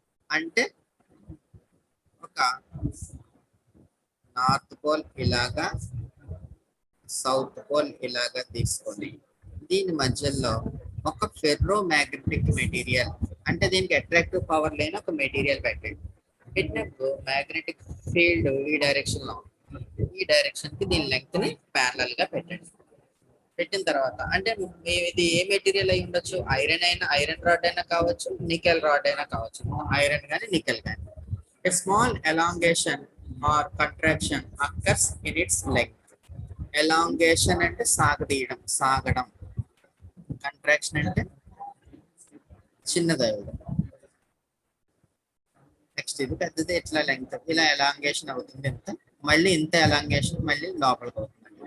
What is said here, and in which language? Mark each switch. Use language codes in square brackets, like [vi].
[te] అంటే ఒక north pole ఇలాగా, సౌత్ పోల్ ఇలాగా తీసుకొని దీని మధ్యలో ఒక ఫెర్రో మ్యాగ్నెటిక్ మెటీరియల్, అంటే దీనికి అట్రాక్టివ్ పవర్ లేని ఒక మెటీరియల్ పెట్టినప్పుడు మ్యాగ్నెటిక్ ఫీల్డ్ ఈ డైరెక్షన్ లో, ఈ డైరెక్షన్ కి దీని లెంగ్త్ ని ప్యారలల్ గా పెట్టండి. పెట్టిన తర్వాత అంటే ఇది ఏ మెటీరియల్ అయి ఉండొచ్చు? ఐరన్ రాడ్ అయినా కావచ్చు, నికెల్ రాడ్ అయినా కావచ్చు. ఐరన్ కానీ నికెల్ కానీ. [en] A small elongation or contraction occurs in its length. [te] Elongation అంటే సాగడం. Contraction అంటే చిన్నదవ్వడం. నెక్స్ట్ ఇది పెద్దది, ఇట్లా లెంగ్త్, ఇలా ఎలాంగేషన్ అవుతుంది. మళ్ళీ ఇంత ఎలాంగేషన్ మళ్ళీ లోపలికి అవుతుంది.